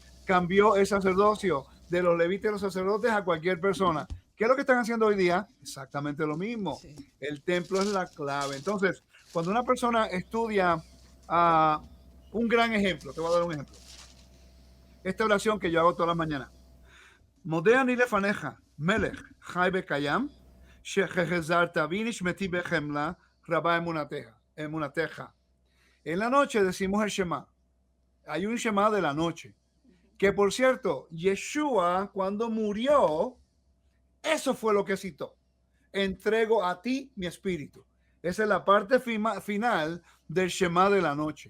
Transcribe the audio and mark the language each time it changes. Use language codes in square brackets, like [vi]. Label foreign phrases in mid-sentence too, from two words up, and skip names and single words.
[es] Cambió el sacerdocio de los levitas y los sacerdotes a cualquier persona. ¿Qué es lo que están haciendo hoy día? Exactamente lo mismo. Sí. El templo es la clave. Entonces, cuando una persona estudia un gran ejemplo, te voy a dar un ejemplo. Esta oración que yo hago todas las mañanas. [he] מודה אני לפניך, מלך, חי וקיים, שהחזרת בי נשמתי בחמלה, רבה אמונתך. [es] En la noche decimos el Shema. Hay un Shema de la noche. Que por cierto, Yeshua cuando murió, eso fue lo que citó. Entrego a ti mi espíritu. Esa es la parte final del Shema de la noche.